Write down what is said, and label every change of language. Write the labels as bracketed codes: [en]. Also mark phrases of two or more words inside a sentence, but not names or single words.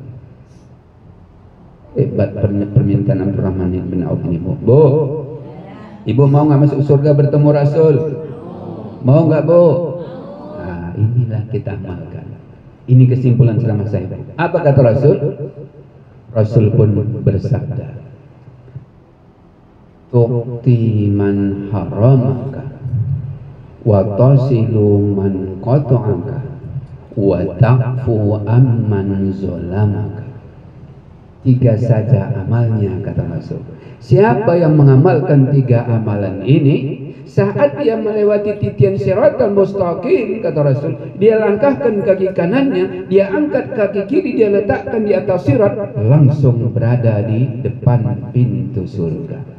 [id] Hebat permintaan Abdurrahman bin Auf ini, Bu. Bu, Ibu mau nggak masuk surga bertemu Rasul? Mau nggak, Bu? Nah, inilah kita amalkan. Ini kesimpulan ceramah saya. Apa kata Rasul? Rasul pun bersabda, [ar] تعطي من حرمك وتصل من قطعك وتعفو عمن ظلمك. [id] 3 saja amalnya, kata Rasul. Siapa yang mengamalkan 3 amalan ini, saat dia melewati titian [ar] الصراط المستقيم, [id] kata Rasul, dia langkahkan kaki kanannya, dia angkat kaki kiri, dia letakkan di atas sirat, langsung berada di depan pintu surga.